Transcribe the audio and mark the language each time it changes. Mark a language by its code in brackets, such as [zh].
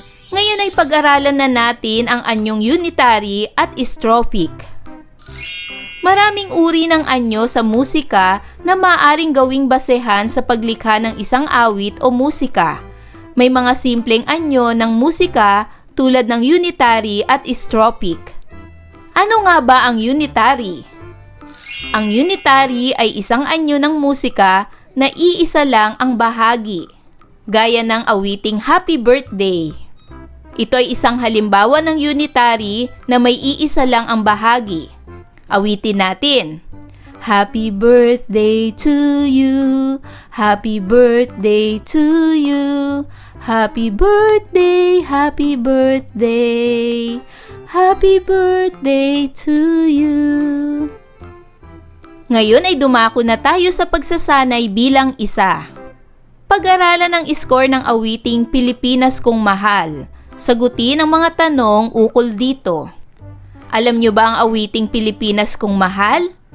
[tl] Ngayon ay pag-aralan na natin ang anyong unitary at stropic. Maraming uri ng anyo sa musika na maaaring gawing basehan sa paglikha ng isang awit o musika. May mga simpleng anyo ng musika tulad ng unitary at stropic. Ano nga ba ang unitary? Ang unitary ay isang anyo ng musika na iisa lang ang bahagi, gaya ng awiting Happy Birthday. Ito ay isang halimbawa ng unitary na may iisa lang ang bahagi. Awitin natin. [en] Happy birthday to you, happy birthday to you, happy birthday, happy birthday, happy birthday to you. [tl] Ngayon ay dumako na tayo sa pagsasanay bilang isa. Pag-aralan ang score ng awiting Pilipinas Kong Mahal. Sagutin ang mga tanong ukol dito. Alam nyo ba ang awiting Pilipinas Kong Mahal?